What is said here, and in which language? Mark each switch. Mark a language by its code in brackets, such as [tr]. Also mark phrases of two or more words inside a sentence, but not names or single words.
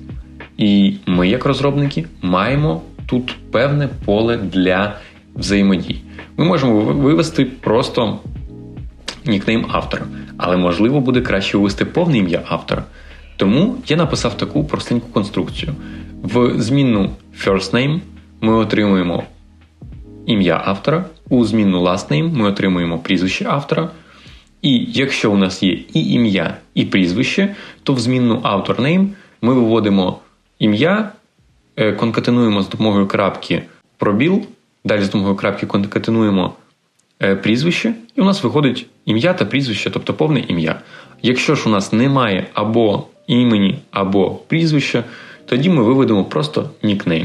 [uk] І ми, як розробники, маємо тут певне поле для взаємодії. Ми можемо вивести просто нікнейм автора, але можливо буде краще ввести повне ім'я автора. Тому я написав таку простеньку конструкцію. В змінну [en] first name [uk] ми отримуємо ім'я автора, у змінну [en] last name [uk] ми отримуємо прізвище автора. І якщо у нас є і ім'я, і прізвище, то в змінну [en] author name [uk] ми виводимо ім'я, конкатенуємо з допомогою крапки пробіл, далі з допомогою крапки конкатенуємо прізвище, і у нас виходить ім'я та прізвище, тобто повне ім'я. Якщо ж у нас немає або імені, або прізвища, тоді ми виведемо просто нікнейм.